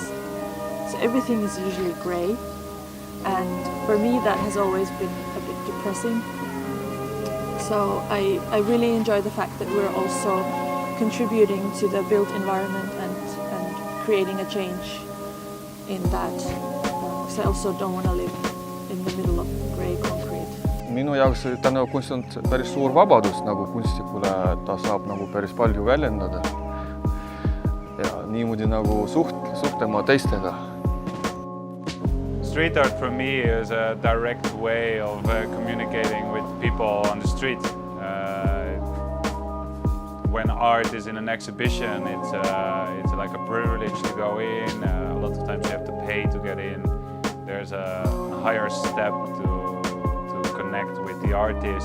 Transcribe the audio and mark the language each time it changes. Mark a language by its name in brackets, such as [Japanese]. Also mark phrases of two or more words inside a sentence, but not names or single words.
[English] So everything is usually grey, and for me that has always been a bit depressing. So I really enjoy the fact that we're also contributing to the built environment and creating a change in that. I also don't want to live in the middle of grey concrete. [Estonian] Minu jaoks täna kunst on päris suur vabadus nagu kunstikule, ta saab nagu päris palju väljendada ja niimoodi nagu suhtlema teistega. [English] Street art for me is a direct way of communicating with people on the street. When art is in an exhibition, it's like a privilege to go in. A lot of times you have to pay to get in. There's a higher step to connect with the artist.